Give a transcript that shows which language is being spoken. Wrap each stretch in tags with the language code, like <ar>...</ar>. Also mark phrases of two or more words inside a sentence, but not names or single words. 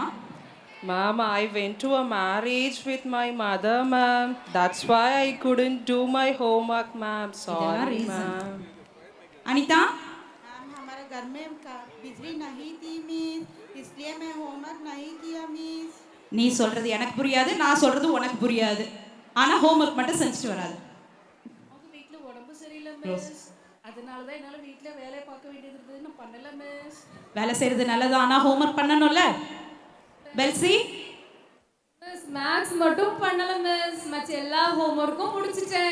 <en>Ma'am, I went to a marriage with my mother, ma'am. That's why I couldn't do my homework, ma'am. Sorry, reason. ma'am. Anita?</en> <hi>मैम हमारे घर में बिजली नहीं थी मिस, इसलिए मैं होमवर्क नहीं किया मिस.</hi> <ta>நீ சொல்றது எனக்கு புரியாது, நான் சொல்றது உனக்கு புரியாது. ஆனா ஹோம்ஒர்க் மட்டும் செஞ்சுட்டு வராது. அவங்க வீட்ல உடம்பு சரியில்லை மிஸ், அதனால தான் என்னால வீட்ல வேலை பார்க்க வேண்டியது இருந்தது, நான் பண்ணல மிஸ். வேலை செய்யறது நல்லது, ஆனா ஹோம்ஒர்க் பண்ணணும்ல. பெல்சி?</ta> <en>Miss Maths</en> <ta>மட்டும் பண்ணல மிஸ், மற்ற எல்லா ஹோம்ஒர்க்கும் முடிச்சிட்டேன்.</ta>